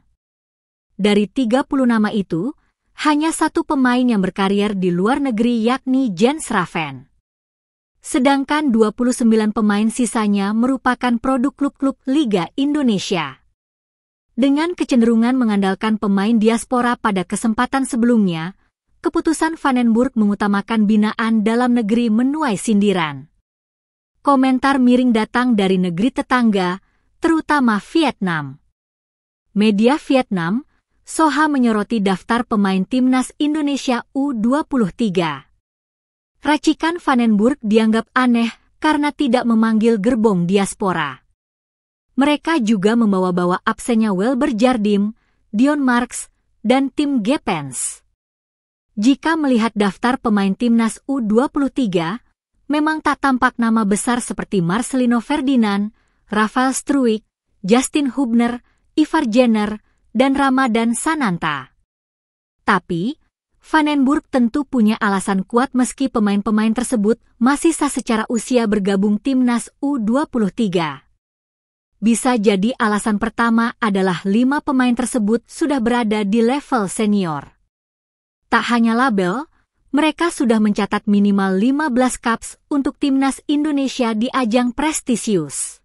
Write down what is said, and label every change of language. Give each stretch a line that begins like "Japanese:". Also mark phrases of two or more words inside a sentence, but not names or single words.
Indonesian: Dari 30 nama itu, hanya satu pemain yang berkarier di luar negeri yakni Jens Raven. Sedangkan 29 pemain sisanya merupakan produk klub-klub Liga Indonesia. Dengan kecenderungan mengandalkan pemain diaspora pada kesempatan sebelumnya, keputusan van den Burg mengutamakan binaan dalam negeri menuai sindiran. Komentar miring datang dari negeri tetangga, terutama Vietnam. Media Vietnam, Soha menyoroti daftar pemain Timnas Indonesia U23. Racikan van den Burg dianggap aneh karena tidak memanggil gerbong diaspora. Mereka juga membawa-bawa absennya Welber Jardim, Dion Marks, dan Tim Gepens. Jika melihat daftar pemain Timnas U23, memang tak tampak nama besar seperti Marcelino Ferdinand, Rafael Struijk, Justin Hubner, Ivar Jenner, dan Ramadan Sananta. Tapi, van den Burg tentu punya alasan kuat meski pemain-pemain tersebut masih sah secara usia bergabung Timnas U23. Bisa jadi alasan pertama adalah 5 pemain tersebut sudah berada di level senior. Tak hanya label, mereka sudah mencatat minimal 15 caps untuk Timnas Indonesia di ajang prestisius.